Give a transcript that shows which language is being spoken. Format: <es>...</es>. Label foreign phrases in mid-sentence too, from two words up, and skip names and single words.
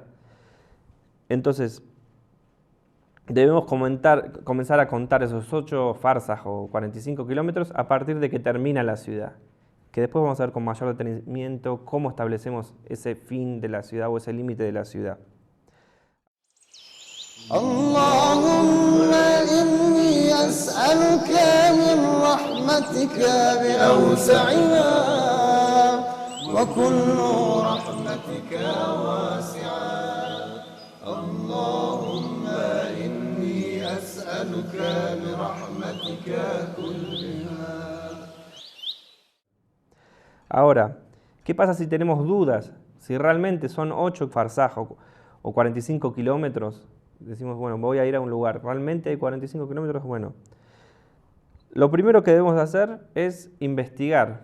<es>Entonces, debemos comenzar a contar esos 8 farsaj o 45 kilómetros a partir de que termina la ciudad. Que después vamos a ver con mayor detenimiento cómo establecemos ese fin de la ciudad o ese límite de la ciudad.</es> <ar>اللهم إني أسألك من رحمتك بأوسعها وكل رحمتك واسعة اللهم إني أسألك برحمتك كلها.</ar> <es>Ahora, ¿qué pasa si tenemos dudas? Si realmente son 8 farsaj o 45 kilómetros, decimos, bueno, voy a ir a un lugar, ¿realmente hay 45 kilómetros? Bueno, lo primero que debemos hacer es investigar.</es>